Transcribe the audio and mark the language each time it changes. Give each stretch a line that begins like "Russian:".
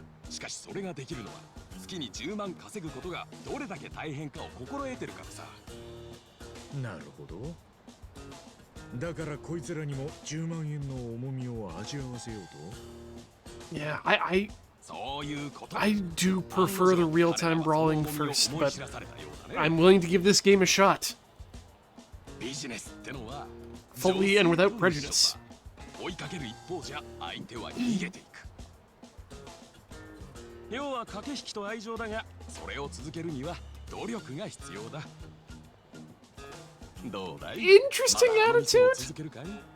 Japanese: しかしそれができるのは月に10万稼ぐことがどれだけ大変かを心得てるからさ。なるほど。だからこいつらにも10万円の重みを味わわせようと。
English: Yeah, I
Japanese: そういうこと。
English: I do prefer the real-time brawling first, but I'm willing to give this game a shot.
Japanese: ビジネスってのは
English: Fully and without prejudice.
Japanese: 追いかける一方じゃ相手は逃げていく。要は駆け引きと愛情だが、それを続けるには努力が必要だ。どうだい？
English: Interesting attitude.
Japanese: 続けるかい？